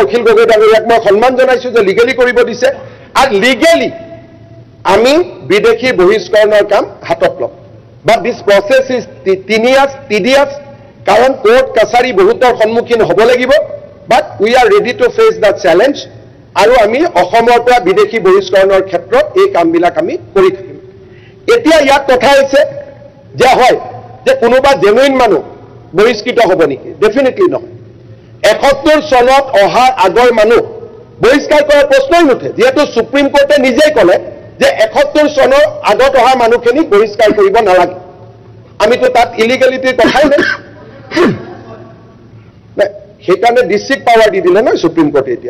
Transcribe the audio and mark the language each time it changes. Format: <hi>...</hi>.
<as>অখিল গগৈ ডাঙৰীয়াক মই সন্মান জনাইছো যে লিগেলি কৰিব দিছে, আৰু লিগেলি আমি বিদেশী বহিষ্কৰণৰ কাম হাতত ল'ম।</as> <en>but this process is tedious,</en> <as>কাৰণ কোৰ্ট কাছাৰী বহুতৰ সন্মুখীন হ'ব লাগিব।</as> <en>but we are ready to face the challenge,</en> <as>আৰু আমি অসমৰ পৰা বিদেশী বহিষ্কৰণৰ ক্ষেত্ৰত এই কামবিলাক আমি কৰি থাকিম। এতিয়া ইয়াত কথা হৈছে যে হয় যে কোনোবা জেনুইন মানুহ বহিষ্কৃত হ'ব নেকি? ডেফিনেটলি নহয়। 71 চনত অহাৰ আগৰ মানুহ বহিষ্কাৰ কৰাৰ প্ৰশ্নই নুঠে, যিহেতু সুপ্ৰিম কোৰ্টে নিজেই ক'লে যে 71 চনৰ আগত অহা মানুহখিনিক বহিষ্কাৰ কৰিব নালাগে। আমিতো তাত ইলিগেলিটিৰ কথাই নাই, সেইকাৰণে ডিচিক পাৱাৰ দি দিলে নহয় সুপ্ৰিম কোৰ্টে।</as>